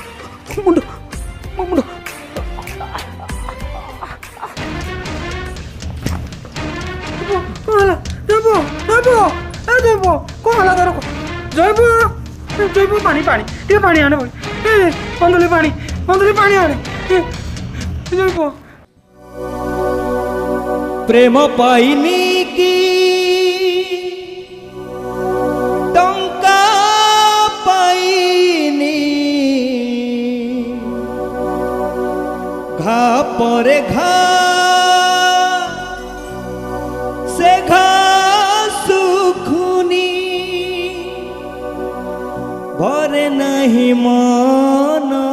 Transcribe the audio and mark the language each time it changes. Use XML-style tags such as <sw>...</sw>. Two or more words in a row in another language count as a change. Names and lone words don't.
<or>କ'ଣ ହେଲା? ଦେବ କ'ଣ ହେଲା ତୋର? ଜୈବ ପାଣି ଟିକେ ପାଣି ଆଣେ ଭାଇ। ଅନ୍ଧୁଲି ପାଣି ଆଣେ ଜୈବ। ପ୍ରେମ ପାଇନି କି ଟଙ୍କା ପାଇନି ଘା ପରେ ଘା ସେ ଘା ଶୁଖୁନି ଭରେ ନାହିଁ ମନ</or>